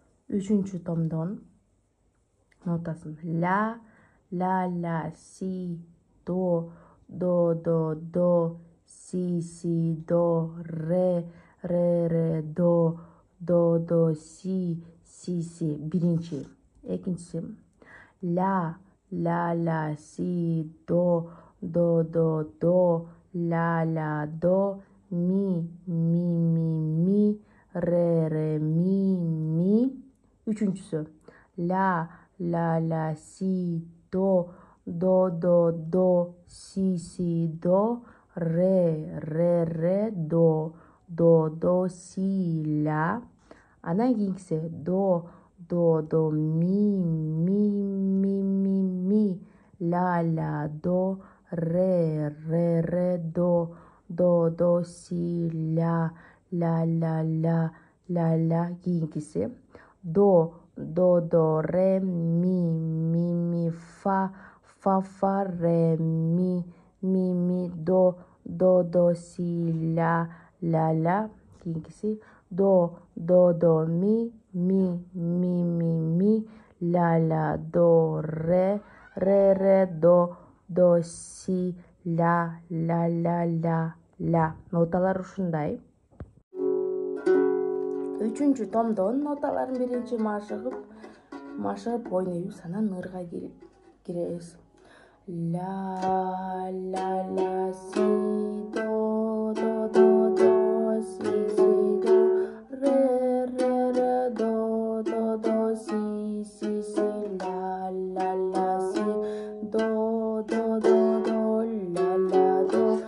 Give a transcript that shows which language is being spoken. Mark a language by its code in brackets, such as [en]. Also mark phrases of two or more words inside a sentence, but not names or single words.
[ky] 3 томдон нотасын ла, си, до, си, до, ре, до, си. Биринчи. Экинчиси ла, си, до, ла, до, ми, ре, ми. Üçüncüsü la, si, do, si, do, re, do, si, la. Анан кийинкиси до, ми, ла, до, ре, до, си, ла. Кийинкиси до, ре, ми, фа, ре, ми, до, си, ла. Кийинкиси до, ми, ла, до, ре, до, си, ла. Ноталар ушундай. 3 томдон ноталарын биринчи машыгып ойнойбуз, анан ырга киребиз. Ла, си, до, си, до, ре, до, си, ла, си, до, ла, до,